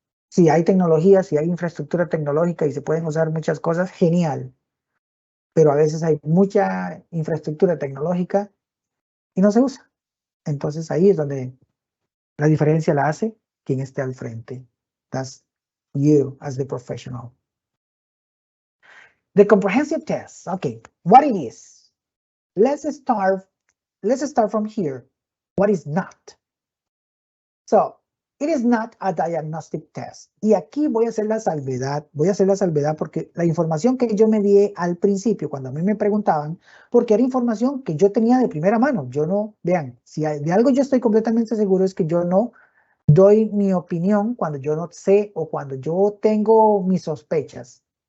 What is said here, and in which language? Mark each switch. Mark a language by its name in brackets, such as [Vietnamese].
[Spanish] Si hay tecnología, si hay infraestructura tecnológica y se pueden usar muchas cosas, genial. Pero a veces hay mucha infraestructura tecnológica y no se usa. Entonces ahí es donde la diferencia la hace quien esté al frente. [English] That's you as the professional. The comprehensive test. Okay, what it is. Let's start from here. What is not? So, it is not a diagnostic test. [Spanish] Y aquí voy a hacer la salvedad porque la información que yo me di al principio, cuando a mí me preguntaban, porque era información que yo tenía de primera mano. Yo no, vean, si de algo yo estoy completamente seguro es que yo no doy mi opinión cuando yo no sé o cuando yo tengo mis sospechas.